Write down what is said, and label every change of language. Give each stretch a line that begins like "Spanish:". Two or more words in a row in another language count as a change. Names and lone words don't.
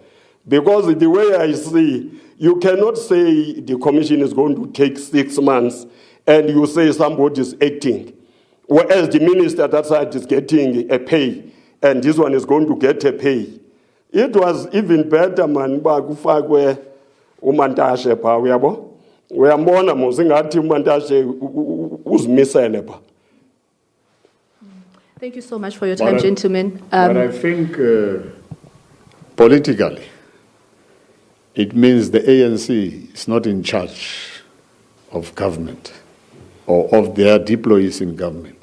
English: Because the way I see, You cannot say the commission is going to take 6 months and you say somebody is acting, whereas the minister that side is getting a pay and this one is going to get a pay. It was even better,
Zulu: man, bakufakwe umantashe pa uyabo. Uyambona musingathi umantashe uzimisele pa.
English: Thank you so much for your time, gentlemen. But I think politically, it means the ANC is not in charge of government or of their deployees in government.